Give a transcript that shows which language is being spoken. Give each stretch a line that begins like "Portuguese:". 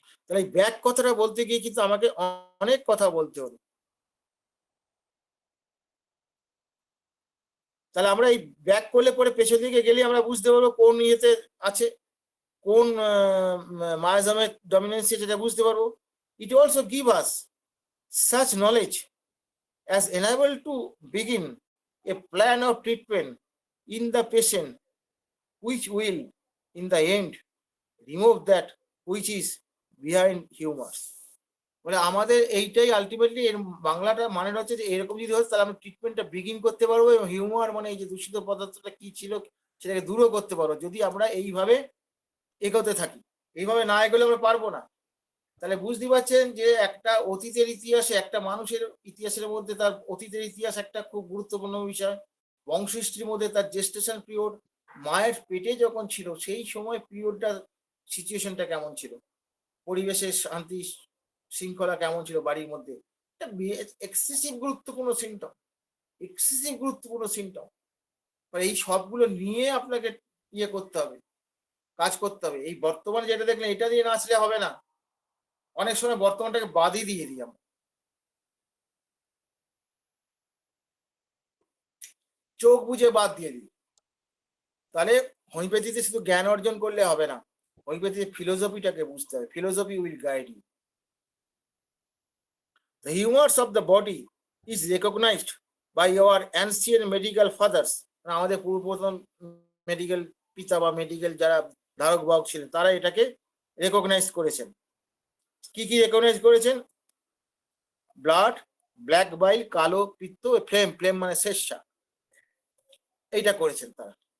Bangla: তাহলে এই ব্যাক কথাটা বলতে গিয়ে কিন্তু আমাকে অনেক কথা বলতে হলো। তাহলে আমরা এই ব্যাক করলে পরে পেছন দিকে গেলে আমরা বুঝতে পারবো কোন ইয়েতে আছে, কোন মায়াজামের ডমিনেন্সি, সেটা বুঝতে পারবো।
English: It also give us such knowledge as enable to begin a plan of treatment in the patient, which will in the end remove that which is behind humor.
Bangla: মানে আমাদের এইটাই আলটিমেটলি, এর বাংলাটা মানে হচ্ছে যে এরকম যদি হয়, তাহলে আমরা ট্রিটমেন্টটা বিগিন করতে পারবো এবং হিউমার মানে এই যে দূষিত পদার্থটা কি ছিল সেটাকে দূরও করতে পারবো, যদি আমরা এইভাবে এগোতে থাকি। এইভাবে না এগোলে আমরা পারবো না। তাহলে বুঝতে পারছেন যে একটা অতীতের ইতিহাসে, একটা মানুষের ইতিহাসের মধ্যে তার অতীতের ইতিহাস একটা খুব গুরুত্বপূর্ণ বিষয়। বংশহিস্ট্রির মধ্যে তার জেস্টেশন পিরিয়ড, মায়ের পেটে যখন ছিল সেই সময় পিরিয়ডটা, সিচুয়েশনটা কেমন ছিল, পরিবেশের শান্তি শৃঙ্খলা কেমন ছিল বাড়ির মধ্যে, এটা এক্সেসিভ গুরুত্বপূর্ণ সিমটম, এক্সেসিভ গুরুত্বপূর্ণ সিমটম। এই সবগুলো নিয়ে আপনাকে ইয়ে করতে হবে, কাজ করতে হবে। এই বর্তমানে যেটা দেখলেন, এটা দিয়ে নাচলে হবে না। অনেক সময় বর্তমানটাকে বাদই দিয়ে দিই আমরা, চোখ বুঝে বাদ দিয়ে দিই। তাহলে হোমিওপ্যাথিতে শুধু জ্ঞান অর্জন করলে হবে না, হোমিওপ্যাথিতে ফিলোসফিটাকে বুঝতে হবে।
English: Philosophy will guide you. The humors of the body is recognized by our ancient medical fathers.
Bangla: আমাদের পূর্বপ্রথম মেডিকেল পিতা বা মেডিকেল যারা ধারক বাহক ছিলেন, তারা এটাকে রেকগনাইজ করেছেন। কি কি রেকগনাইজ করেছেন? ব্লাড, ব্ল্যাক বাইল, কালো পিত্ত, ফ্লেম, ফ্লেম মানে শেষা, এইটা করেছেন তারা।